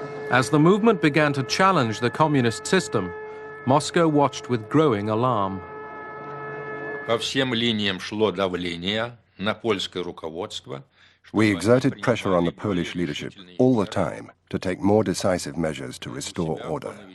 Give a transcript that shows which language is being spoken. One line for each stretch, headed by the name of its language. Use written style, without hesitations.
English: As the movement began to challenge the communist system, Moscow watched with growing alarm.
Russian: По всем линиям шло давление на польское руководство.
English: We exerted pressure on the Polish leadership all the time to take more decisive measures to restore order.